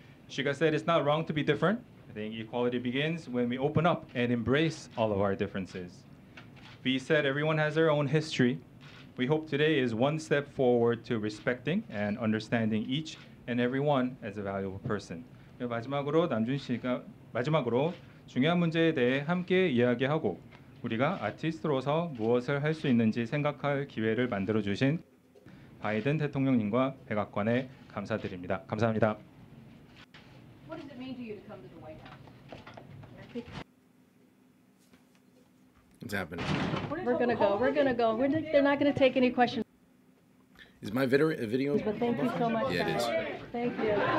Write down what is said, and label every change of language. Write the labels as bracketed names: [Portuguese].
[English] Shiga said it's not wrong to be different. I think equality begins when we open up and embrace all of our differences. V said everyone has their own history. We hope today is one step forward to respecting and understanding each and every one as a valuable person. [Korean] 마지막으로 남준 씨가 중요한 문제에 대해 함께 이야기하고 우리가 아티스트로서 무엇을 할 수 있는지 생각할 기회를 만들어 주신 바이든 대통령님과 백악관에 감사드립니다. 감사합니다. [English] What does it mean to you to come to the White House? What's happening? We're gonna go. They're not gonna take any questions. Is my video? But thank you so much. Yeah, it is. Thank you.